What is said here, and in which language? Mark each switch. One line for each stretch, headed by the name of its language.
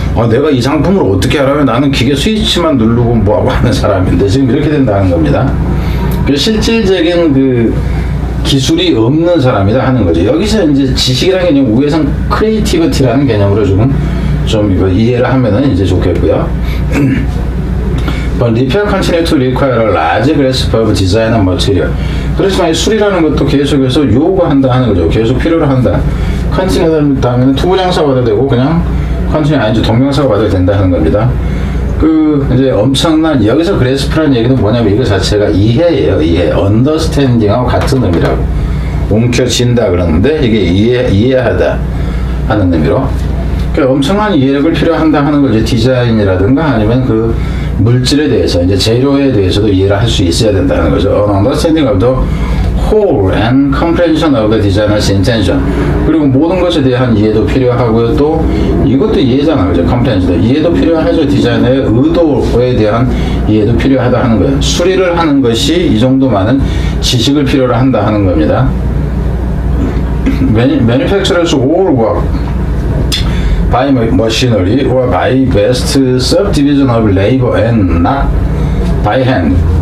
Korean: 내가 이 상품을 어떻게 하라면 나는 기계 스위치만 누르고 뭐하고 하는 사람인데 지금 이렇게 된다는 겁니다. 그래서 실질적인 그 기술이 없는 사람이다 하는 거죠. 여기서 이제 지식이라는 개념 위에선 크리에이티비티라는 개념으로 좀 이거 이해를 하면은 이제 좋겠고요.
English: But repair continue to require a large grasp of design and material.
Korean: 그렇지만 이 수리라는 것도 계속해서 요구한다 하는 거죠. 계속 필요로 한다. continue 다음에는 투부정사가 와도 되고 그냥 continue 아니죠. 동명사가 와도 된다 하는 겁니다. 이제 엄청난 여기서 gras프라는 얘기는 뭐냐면 이거 자체가 이해예요. 이해. understanding하고 같은 의미라고. 움켜쥔다 그러는데 이게 이해하다 하는 의미로. 그러니까 엄청난 이해력을 필요한다 하는 거죠. 디자인이라든가 아니면 그 물질에 대해서 이제 재료에 대해서도 이해를 할 수 있어야 된다는 거죠.
English: Understanding of the whole and comprehension of the designer's intention.
Korean: 그리고 모든 것에 대한 이해도 필요하고요. 또 이것도 이해잖아요. 그죠? comprehension. 이해도 필요하죠. 디자이너의 의도에 대한 이해도 필요하다 하는 거예요. 수리를 하는 것이 이 정도 많은 지식을 필요로 한다 하는 겁니다.
English: Manufacturers all work by machinery or by best subdivision of labor and not by hand.